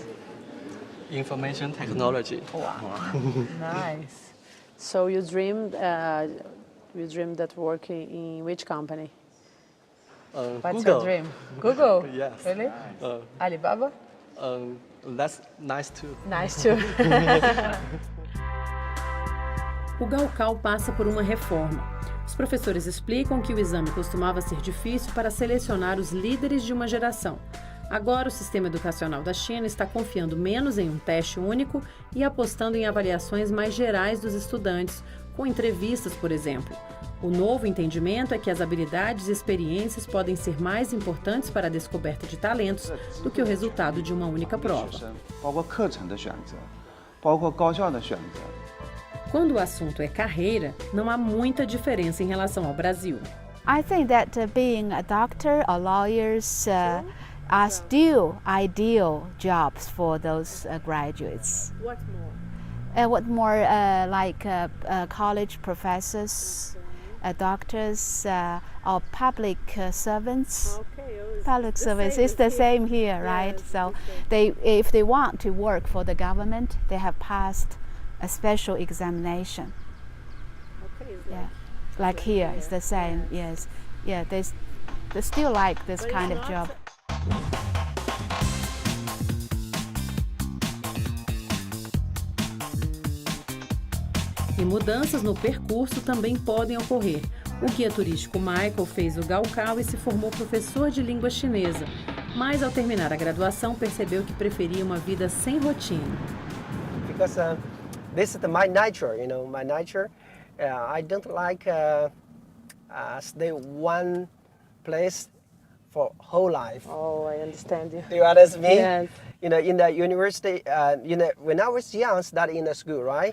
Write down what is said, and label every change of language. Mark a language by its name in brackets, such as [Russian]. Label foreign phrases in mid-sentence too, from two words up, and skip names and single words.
[English] Information technology. Wow. Nice. So you dreamed that working in which company? What's Google. your dream? Google? Yes. Really? Alibaba? That's nice too. Nice too. [Portuguese] O Gaokao passa por uma reforma. Os professores explicam que o exame costumava ser difícil para selecionar os líderes de uma geração. Agora, o sistema educacional da China está confiando menos em um teste único e apostando em avaliações mais gerais dos estudantes, com entrevistas, por exemplo. O novo entendimento é que as habilidades e experiências podem ser mais importantes para a descoberta de talentos do que o resultado de uma única prova. [Chinese] 包括课程的选择，包括高校的选择。 [Portuguese] Quando o assunto é carreira, não há muita diferença em relação ao Brasil. [English] I think that being a doctor or lawyers are still ideal jobs for those graduates. What more? What more, like college professors, doctors, or public servants. Public service is the same here, right? So if they want to work for the government, they have passed a special examination. Okay, Yeah, like here, it's the same. Yes, yeah. they still like this kind of job. [Portuguese] E mudanças no percurso também podem ocorrer. O guia turístico Michael fez o Gaokao e se formou professor de língua chinesa. Mas ao terminar a graduação percebeu que preferia uma vida sem rotina. [English] Because this is my nature, my nature. I don't like stay one place for whole life. Oh, I understand you. Do you understand me? Yes. In the university, when I was young, studied in the school, right?